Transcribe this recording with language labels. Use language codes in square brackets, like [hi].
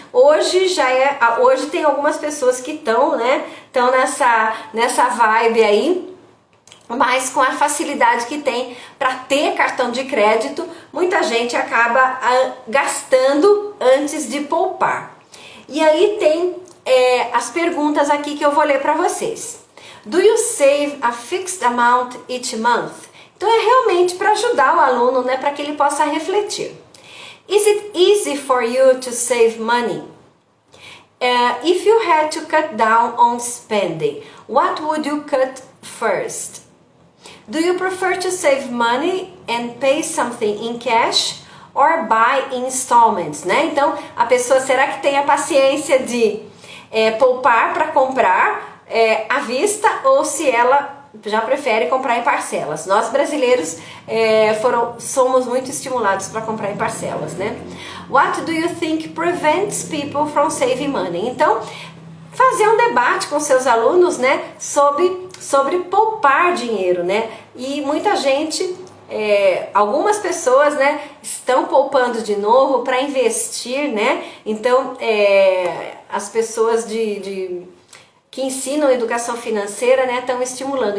[pt] Hoje tem algumas pessoas que estão, né, nessa vibe aí, mas com a facilidade que tem para ter cartão de crédito, muita gente acaba gastando antes de poupar. E aí tem as perguntas aqui que eu vou ler para vocês. [en] Do you save a fixed amount each month? [pt] Então é realmente para ajudar o aluno, né, para que ele possa refletir. [en] Is it easy for you to save money? If you had to cut down on spending, what would you cut first? Do you prefer to save money and pay something in cash or buy in installments, né? [pt] Então, a pessoa, será que tem a paciência de poupar para comprar à vista, ou se ela já prefere comprar em parcelas? Nós brasileiros somos muito estimulados para comprar em parcelas, né? [en] What do you think prevents people from saving money? [pt] Então, fazer um debate com seus alunos, né, sobre poupar dinheiro, né? E muita gente, algumas pessoas, né, estão poupando de novo para investir, né? Então, as pessoas que ensinam educação financeira, né, estão estimulando.